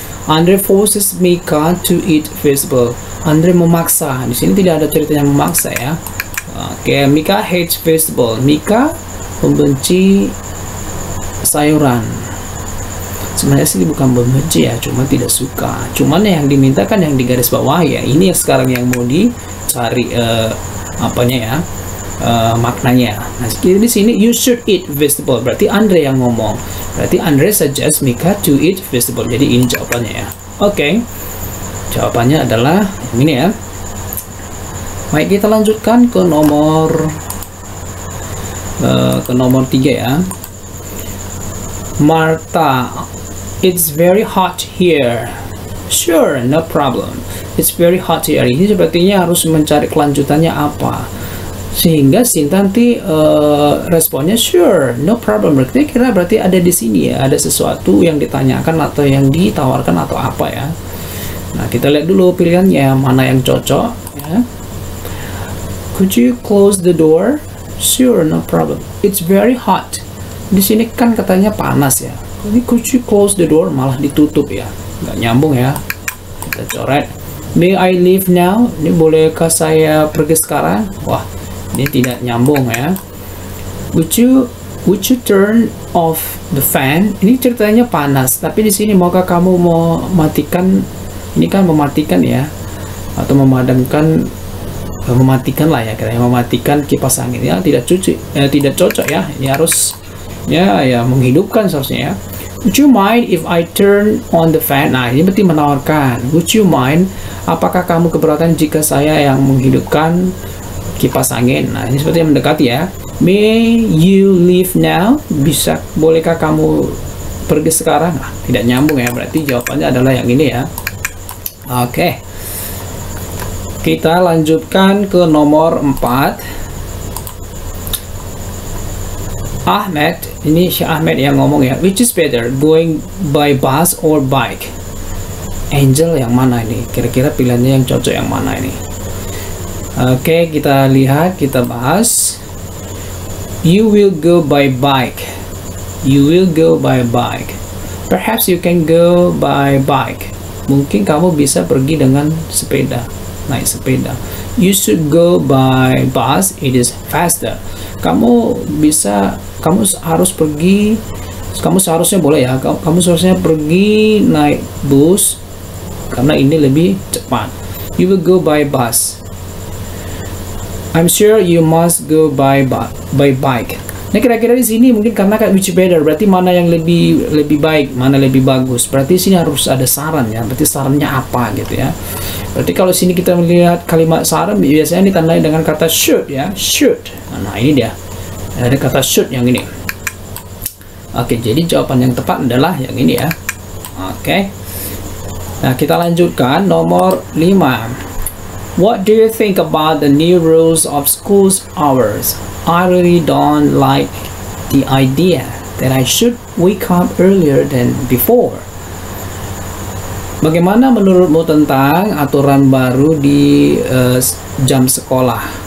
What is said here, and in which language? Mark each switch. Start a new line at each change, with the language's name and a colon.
English: Andre forces Mika to eat vegetable.
Indonesian: Andre memaksa. Di sini tidak ada ceritanya memaksa ya. Oke,
English: Mika hates vegetable.
Indonesian: Mika membenci sayuran. Sebenarnya sih bukan membenci ya, cuma tidak suka. Cuman yang dimintakan yang di garis bawah ya, ini yang sekarang yang mau dicari maknanya. Nah, di sini
English: you should eat vegetable.
Indonesian: Berarti Andre yang ngomong. Berarti Andre
English: suggest Mika to eat vegetable.
Indonesian: Jadi ini jawabannya ya. Oke, jawabannya adalah ini ya. Baik, kita lanjutkan ke nomor 3 ya.
English: Martha, it's very hot here. Sure, no problem. It's very hot here.
Indonesian: Ini sepertinya harus mencari kelanjutannya apa, sehingga Sinta nanti responnya sure, no problem. Berarti ada di sini ya, ada sesuatu yang ditanyakan atau yang ditawarkan atau apa ya. Nah, kita lihat dulu pilihannya mana yang cocok ya.
English: Could you close the door? Sure, no problem. It's very hot.
Indonesian: Di sini kan katanya panas ya. Ini
English: could you close the door
Indonesian: malah ditutup ya. Nggak nyambung ya. Kita coret.
English: May I leave now?
Indonesian: Ini bolehkah saya pergi sekarang? Wah, ini tidak nyambung ya.
English: Would you turn off the fan?
Indonesian: Ini ceritanya panas, tapi di sini maukah kamu mau matikan? Ini kan mematikan ya, atau memadamkan, mematikan lah ya, kira-kira mematikan kipas angin ya. Tidak cocok ya. Ini harus ya menghidupkan seharusnya ya.
English: Would you mind if I turn on the fan?
Indonesian: Nah, ini berarti menawarkan.
English: Would you mind?
Indonesian: Apakah kamu keberatan jika saya yang menghidupkan kipas angin? Nah, ini seperti yang mendekati ya.
English: May you leave now?
Indonesian: Bolehkah kamu pergi sekarang? Nah, tidak nyambung ya. Berarti jawabannya adalah yang ini ya. Oke. Kita lanjutkan ke nomor 4. Ahmed, ini Syekh Ahmed yang ngomong ya.
English: Which is better, going by bus or bike?
Indonesian: Angel yang mana ini? Kira-kira pilihannya yang cocok yang mana ini? Oke, kita lihat, kita bahas.
English: You will go by bike. You will go by bike. Perhaps you can go by bike.
Indonesian: Mungkin kamu bisa pergi dengan sepeda, naik sepeda.
English: You should go by bus. It is faster.
Indonesian: Kamu harus pergi. Kamu seharusnya boleh ya. Kamu seharusnya pergi naik bus karena ini lebih cepat.
English: You will go by bus. I'm sure you must go by bike.
Indonesian: Nah, kira-kira di sini mungkin karena kayak
English: which better,
Indonesian: berarti mana yang lebih baik, mana lebih bagus. Berarti sini harus ada saran ya. Berarti sarannya apa gitu ya. Berarti kalau sini kita melihat kalimat saran biasanya ditandai dengan kata should ya, should. Nah, ini dia. Ada kata should yang ini. Oke, jadi jawaban yang tepat adalah yang ini ya. Oke. Nah, kita lanjutkan nomor 5.
English: What do you think about the new rules of school's hours? I really don't like the idea that I should wake up earlier than before.
Indonesian: Bagaimana menurutmu tentang aturan baru di jam sekolah?